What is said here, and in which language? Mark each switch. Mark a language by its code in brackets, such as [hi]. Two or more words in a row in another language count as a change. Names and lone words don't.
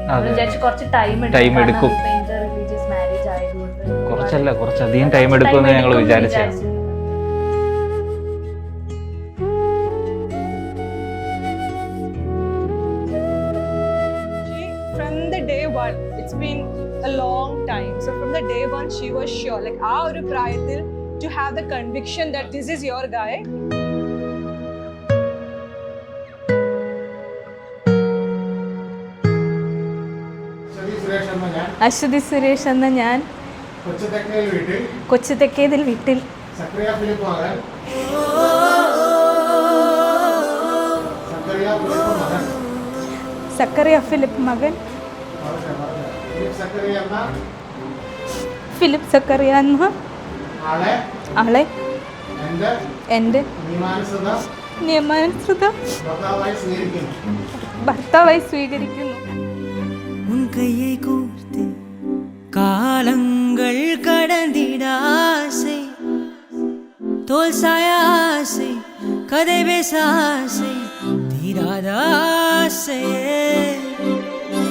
[ml] നമ്മൾ വിചാരിച്ചു കുറച്ച് ടൈം എടുക്കും. [en] inter religious marriage [ml] ആയതുകൊണ്ട് കുറച്ചധികം ടൈം എടുക്കുമെന്ന് ഞങ്ങൾ വിചാരിച്ചു. [en] From the day one, it's been a long time. So from the day one, she was sure, like [ml] ആ ഒരു പ്രായത്തിൽ, [en] to have the conviction that this is your guy. [ml] അശ്വതി സുരേഷ് എന്ന ഞാൻ കൊച്ചുതെക്കേതിൽ വീട്ടിൽ സക്കറിയ ഫിലിപ്പ് മകൻ ഫിലിപ്പ് സക്കറിയ എന്ന ആളെ എൻ്റെ നിയമാനുസൃത ഭർത്താവായി സ്വീകരിക്കുന്നു. [ta] உன் கையை கோர்த்து காலங்கள் கடந்திட ஆசை, தோல் சாய ஆசை, கதை பேச ஆசை, தீராத ஆசையே